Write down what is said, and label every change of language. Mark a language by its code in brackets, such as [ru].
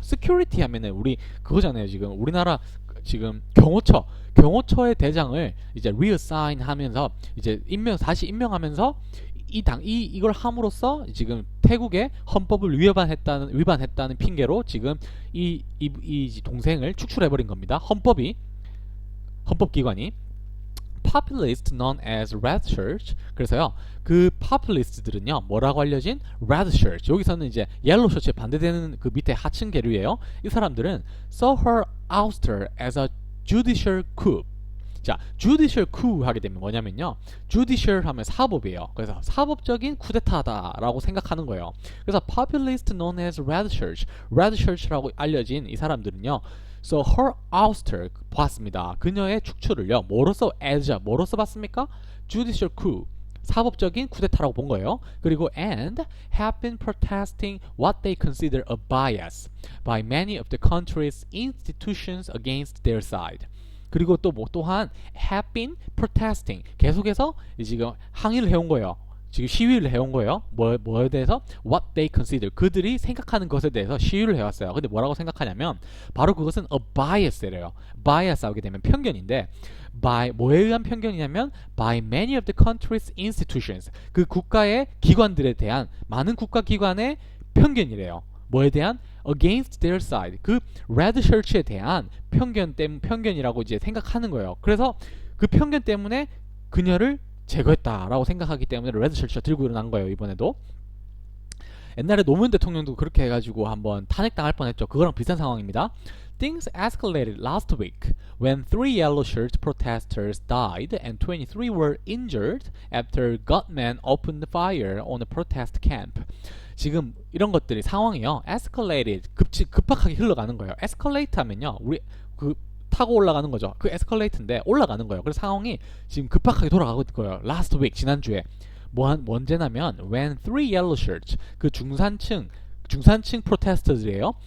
[ko] security 하면은 우리 그거잖아요. 지금 우리나라 지금 경호처의 대장을 이제 reassign 하면서 이제 다시 임명하면서 이걸 함으로써 지금 태국의 헌법을 위반했다는 핑계로 지금 이 동생을 축출해버린 겁니다. 헌법기관이 [en] populist known as red shirts. [ko] 그래서요, 그 populist들은요, 뭐라고 알려진 red shirts. 여기서는 이제 yellow shirts에 반대되는 그 밑에 하층 계류예요. 이 사람들은 [en] saw her ouster as a judicial coup. [ko] 자, judicial coup 하게 되면 뭐냐면요, judicial 하면 사법이에요. 그래서 사법적인 쿠데타다라고 생각하는 거예요. 그래서 [en] populist known as red shirts [ko] 라고 알려진 이 사람들은요, [en] so her ouster [ko] 봤습니다. 그녀의 축출을요, 뭐로써 봤습니까? judicial coup, 사법적인 쿠데타라고 본 거예요. 그리고 [en] and have been protesting what they consider a bias by many of the country's institutions against their side. [ko] 그리고 또한 [en] have been protesting, [ko] 계속해서 지금 항의를 해온 거예요. 지금 시위를 해온 거예요. 뭐에 대해서? [en] What they consider, [ko] 그들이 생각하는 것에 대해서 시위를 해왔어요. 근데 뭐라고 생각하냐면 바로 그것은 a bias래요. bias 하게 되면 편견인데, 뭐에 의한 편견이냐면 [en] by many of the country's institutions, [ko] 그 국가의 기관들에 대한, 많은 국가기관의 편견이래요. 뭐에 대한? [en] against their side, [ko] 그 red shirts에 대한 편견이라고 이제 생각하는 거예요. 그래서 그 편견 때문에 그녀를 제거했다라고 생각하기 때문에 레드 셔츠가 들고 일어난 거예요. 이번에도 옛날에 노무현 대통령도 그렇게 해가지고 한번 탄핵당할 뻔했죠. 그거랑 비슷한 상황입니다. [en] Things escalated last week when 3 yellow shirt protesters died and 23 were injured after gunmen opened fire on a protest camp. [ko] 지금 이런 것들이 상황이요, escalated, 급박하게 흘러가는 거예요. escalate 하면요, 우리 타고 올라가는 거죠. 그 에스컬레이트인데 올라가는 거예요. 그래서 상황이 지금 급박하게 돌아가고 있는 거예요. [en] Last week, [ko] 지난주에 언제냐면 [en] when 3 yellow shirts, [ko] 그 중산층 프로테스터들이에요.